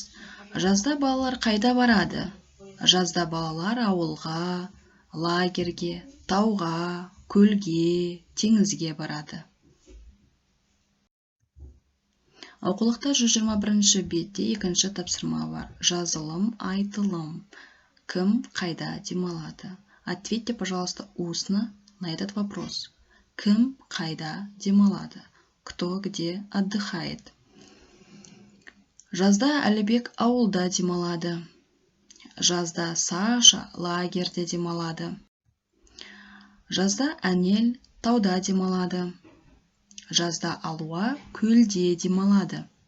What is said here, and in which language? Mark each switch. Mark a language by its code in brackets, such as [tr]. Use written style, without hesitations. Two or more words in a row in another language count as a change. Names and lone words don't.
[kk] Жазда балалар қайда барады? Жазда балалар ауылға, лагерьге, тауға, көлге, теңізге барады. Оқулықта 121-ші бетте екінші тапсырма бар. Жазылым, айтылым. Кім қайда демалады? [ru] Ответьте, пожалуйста, устно на этот вопрос. [kk] Кім қайда демалады? [ru] Кто где отдыхает? [kk] Жазда Әлібек ауылда демалады. Жазда Саша лагерьде демалады. Жазда Әнел тауда демалады. Жазда Алуа көлде демалады.